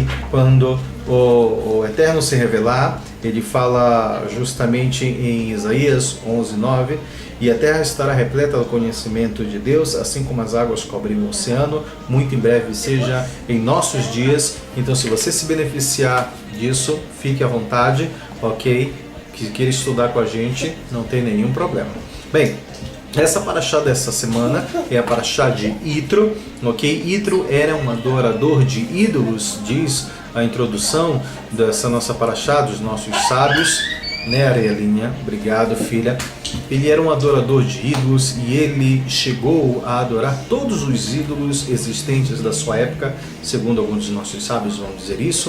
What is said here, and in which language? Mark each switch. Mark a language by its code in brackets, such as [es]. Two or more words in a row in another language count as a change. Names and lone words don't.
[pt] Quando o Eterno se revelar, ele fala justamente em Isaías 11:9, e a terra estará repleta do conhecimento de Deus, assim como as águas cobrem o oceano, muito em breve seja em nossos dias. Então, se você se beneficiar disso, fique à vontade, ok? Que queira estudar com a gente, não tem nenhum problema. Bem, essa paraxá dessa semana é a paraxá de Yitro, ok? Yitro era um adorador de ídolos, diz a introdução dessa nossa paraxá, dos nossos sábios, né, Arelinha? Obrigado, filha. Ele era um adorador de ídolos e ele chegou a adorar todos os ídolos existentes da sua época, segundo alguns dos nossos sábios vão dizer isso.